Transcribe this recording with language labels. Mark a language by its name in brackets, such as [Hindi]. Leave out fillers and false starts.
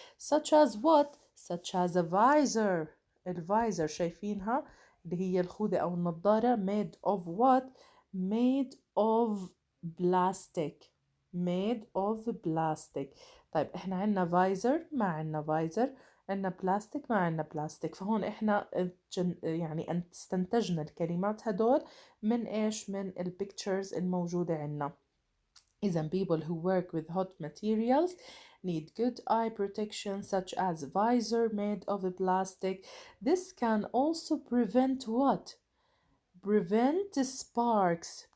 [English] such as what؟ such as a visor. [Arabic] الفايزر شايفينها اللي هي الخوذة أو النظارة [English] made of what؟ [Arabic] made of plastic. طيب إحنا عنا فايزر، ما عنا فايزر، عنا بلاستيك، ما عنا بلاستيك. فهون إحنا يعني استنتجنا الكلمات هدول من إيش؟ من البيكتشرز الموجودة عنا. [English] إذا people who work with hot materials need good eye protection such as visor made of plastic. This can also prevent what؟ prevent sparks.